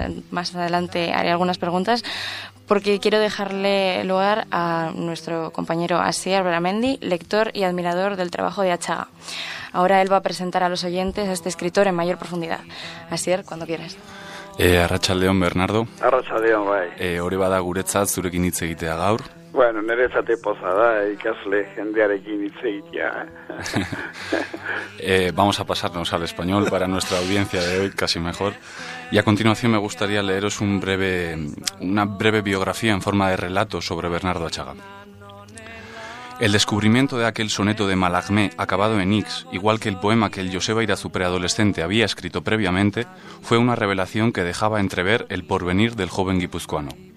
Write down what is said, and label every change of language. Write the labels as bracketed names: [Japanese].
[Spanish] Más adelante haré algunas preguntas porque quiero dejarle lugar a nuestro compañero Asier Beramendi, lector y admirador del trabajo de Achaga. Ahora él va a presentar a los oyentes a este escritor en mayor profundidad. Asier, cuando quieras. [Basque] Arratsaldeon, Bernardo. Arratsaldeon, bai. Hori bada guretzat zurekin hitz egitea gaur. Bueno, nerezate poza da, ikasle jendearekin hitz egitea. [Spanish] Vamos a pasarnos al español para nuestra audiencia de hoy, casi mejor. Y a continuación me gustaría leeros una breve biografía en forma de relato sobre Bernardo Achaga. El descubrimiento de aquel soneto de Malagmé acabado en Ix, igual que el poema que el Joseba Irazu preadolescente había escrito previamente, fue una revelación que dejaba entrever el porvenir del joven guipuzcoano.